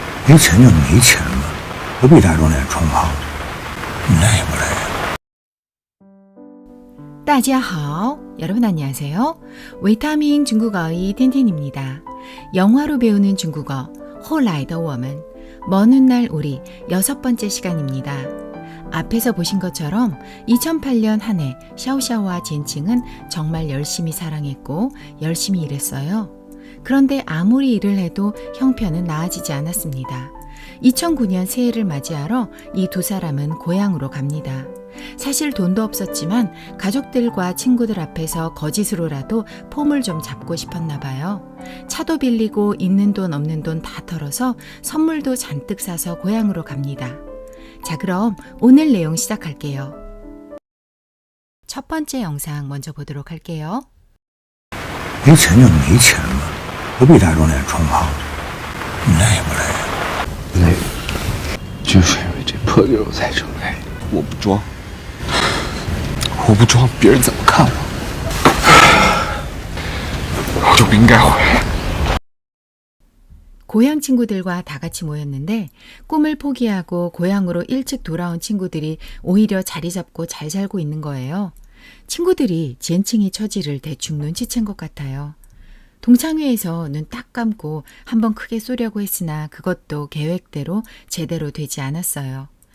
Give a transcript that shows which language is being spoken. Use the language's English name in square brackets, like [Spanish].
[Chinese] 没钱就没钱嘛，何必打肿脸充胖子？你累不累？大家好, [Korean] 여러분 안녕하세요. 维他命 중국어의 텐텐입니다. 영화로 배우는 중국어, 后来的我们, 먼 훗날 우리 6번째 시간입니다. 앞에서 보신 것처럼 2008년 한 해 샤오샤오와 젠칭은 정말 열심히 사랑했고 열심히 일했어요. 그런데 아무리 일을 해도 형편은 나아지지 않았습니다. 2009년 새해를 맞이하러 이 두 사람은 고향으로 갑니다. 사실 돈도 없었지만 가족들과 친구들 앞에서 거짓으로라도 폼을 좀 잡고 싶었나 봐요. 차도 빌리고 있는 돈 없는 돈 다 털어서 선물도 잔뜩 사서 고향으로 갑니다. 자, 그럼 오늘 내용 시작할게요. 첫 번째 영상 먼저 보도록 할게요. [Chinese] 没钱就没钱嘛，何必打肿脸充胖子？你累不累？累，就是因为这破地儿我才成累。我不装，我不装，别人怎么看我？我就不应该回来。 [Korean] 고향 친구들과 다 같이 모였는데 꿈을 포기하고 고향으로 일찍 돌아온 친구들이 오히려 자리 잡고 잘 살고 있는 거예요. 친구들이 젠칭이 처지를 대충 눈치챈 것 같아요. 동창회에서 눈 딱 감고 한번 크게 쏘려고 했으나 그것도 계획대로 제대로 되지 않았어요.